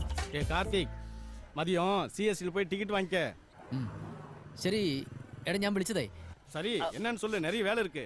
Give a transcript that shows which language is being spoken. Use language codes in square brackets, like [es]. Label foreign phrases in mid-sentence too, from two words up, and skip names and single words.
[ta] ஏ கார்த்திக் மதியம் சிஎஸ்சியில் போய் டிக்கெட் வாங்கிக்க. [ml] ശരി എടാ ഞാൻ വിളിച്ചതേ [ta] சரி என்னன்னு சொல்லு, நிறைய வேலை இருக்கு.